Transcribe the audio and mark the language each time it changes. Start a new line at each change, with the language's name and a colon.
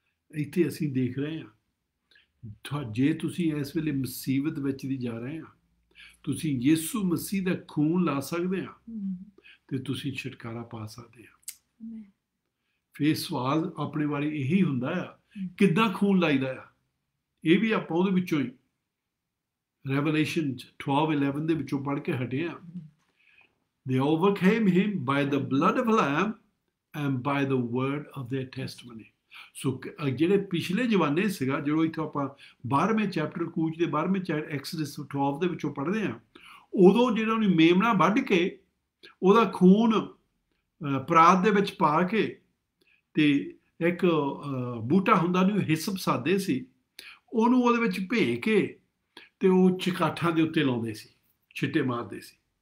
Punjabi: ਇੱਥੇ ਅਸੀਂ ਦੇਖ ਰਹੇ ਹਾਂ, ਜੇ ਤੁਸੀਂ ਇਸ ਵੇਲੇ ਮੁਸੀਬਤ ਵਿੱਚ ਦੀ ਜਾ ਰਹੇ ਆ, ਤੁਸੀਂ ਯਿਸੂ ਮਸੀਹ ਦਾ ਖੂਨ ਲਾ ਸਕਦੇ ਆ ਤੇ ਤੁਸੀਂ ਛੁਟਕਾਰਾ ਪਾ ਸਕਦੇ ਆ। ਫਿਰ ਸਵਾਲ ਆਪਣੇ ਬਾਰੇ ਇਹੀ ਹੁੰਦਾ ਆ, ਕਿੱਦਾਂ ਖੂਨ ਲਾਈਦਾ ਆ? ਇਹ ਵੀ ਆਪਾਂ ਉਹਦੇ ਵਿੱਚੋਂ ਹੀ ਰੈਵਲੇਸ਼ਨ 12:11 ਦੇ ਵਿੱਚੋਂ ਪੜ੍ਹ ਕੇ ਹਟੇ ਆ।
English: They overcame him by the blood of the Lamb and by the word of their testimony।
Punjabi: ਸੋ ਜਿਹੜੇ ਪਿਛਲੇ ਜਮਾਨੇ ਸੀਗਾ, ਜਦੋਂ ਇੱਥੋਂ ਆਪਾਂ 12ਵੇਂ ਚੈਪਟਰ ਕੂਚ ਦੇ 12ਵੇਂ ਚੈਪਟਰ ਐਕਸਡਸ 12 ਦੇ ਵਿੱਚੋਂ ਪੜ੍ਹਦੇ ਹਾਂ, ਉਦੋਂ ਜਿਹੜਾ ਉਹਨੇ ਮੇਮਣਾ ਵੱਢ ਕੇ ਉਹਦਾ ਖੂਨ ਪਰਾਤ ਦੇ ਵਿੱਚ ਪਾ ਕੇ ਤੇ ਇੱਕ ਬੂਟਾ ਹੁੰਦਾ ਉਹਨੂੰ ਹਿਸਪ ਸਾਦੇ ਸੀ, ਉਹਨੂੰ ਉਹਦੇ ਵਿੱਚ ਭੇ ਕੇ ਤੇ ਉਹ ਚਕਾਠਾਂ ਦੇ ਉੱਤੇ ਲਾਉਂਦੇ ਸੀ, ਛਿੱਟੇ ਮਾਰਦੇ ਸੀ।